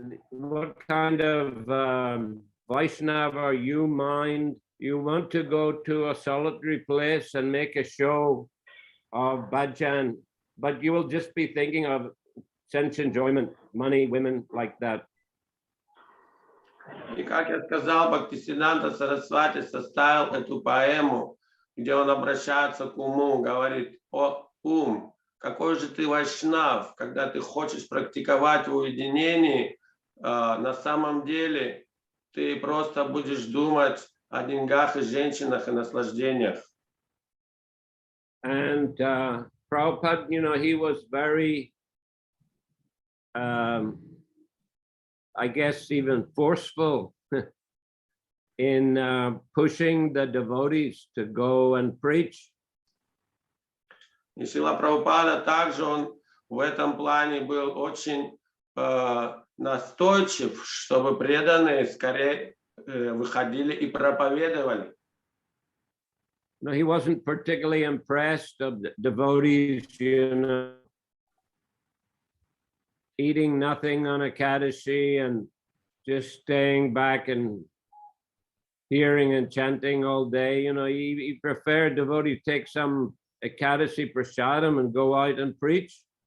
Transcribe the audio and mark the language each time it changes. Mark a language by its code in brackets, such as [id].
[en] What kind of Vaishnava are you, mind? You want to go to a solitary place and make a show of bhajan, but you will just be thinking of sense enjoyment, money, women, like that. [ru] И как я сказал, Бхактисиддханта Сарасвати составил эту поэму, где он обращается к уму, говорит: о ум, какой же ты вайшнав, когда ты хочешь практиковать в уединении, на самом деле ты просто будешь думать о деньгах и женщинах и наслаждениях. [en] And Prabhupada, you know, he was very, I guess, even forceful in pushing the devotees to go and preach. [ru] И Шрила Прабхупада также он в этом плане был очень настойчив, чтобы преданные скорее выходили и проповедовали. [en] No, he wasn't particularly impressed of the devotees, eating nothing on Ekadashi and just staying back and hearing and chanting all day. He preferred devotees take some Ekadashi prasadam and go out and preach.